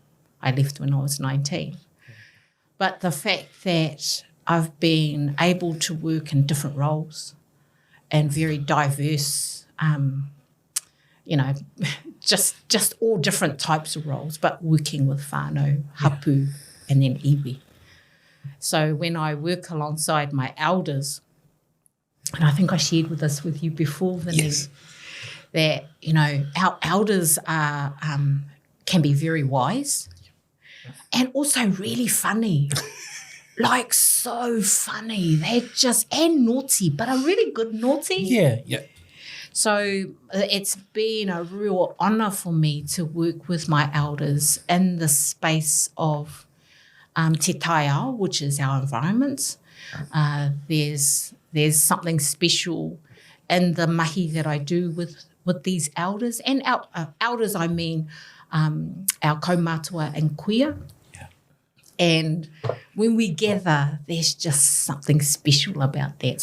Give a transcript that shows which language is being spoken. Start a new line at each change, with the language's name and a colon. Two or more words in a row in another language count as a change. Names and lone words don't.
English: I left when I was 19. But the fact that I've been able to work in different roles and very diverse, just all different types of roles, but working with
Māori: whanau, hapu,
English: and then iwi. So when I work alongside my elders, and I think I shared with you before, Vinny, that, our elders are can be very wise and also really funny. Like, so funny. They're and naughty, but a really good naughty. Yeah. So it's been a real honour for me to work with my elders in the space of
Māori: te taiao,
English: which is our environment. There's something special in the mahi that I do with these elders. And elders, I mean our kaumātua and kuia. And when we gather, there's just something special about that.